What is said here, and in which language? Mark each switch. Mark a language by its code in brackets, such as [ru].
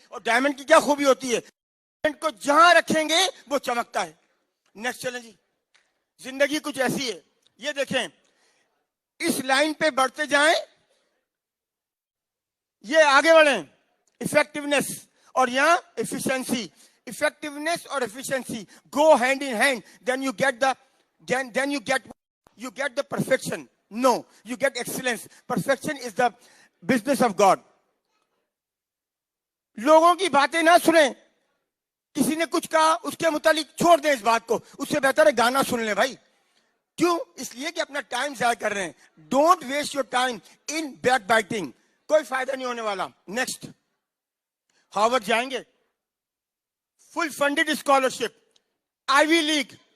[ur] اور ڈائمنڈ کی کیا خوبی ہوتی ہے, ڈائمنڈ کو جہاں رکھیں گے وہ چمکتا ہے. نیکسٹ چلیں جی. زندگی کچھ ایسی ہے. یہ دیکھیں, اس لائن پہ بڑھتے جائیں, یہ آگے بڑھیں. افیکٹونیس اور یہاں ایفیشنسی. افیکٹونیس اور efficiency [en] Go hand in hand. Then you get the then you get the perfection. No, you get excellence. Perfection is the business of God. [ur] لوگوں کی باتیں نہ سنیں. کسی نے کچھ کہا اس کے متعلق چھوڑ دیں اس بات کو. اس سے بہتر ہے گانا سن لیں بھائی. کیوں؟ اس لیے کہ اپنا ٹائم ضائع کر رہے ہیں. [en] Don't waste your time in backbiting. [ur] کوئی فائدہ نہیں ہونے والا. نیکسٹ. ہارورڈ جائیں گے, فل فنڈیڈ اسکالرشپ, آئیوی لیگ.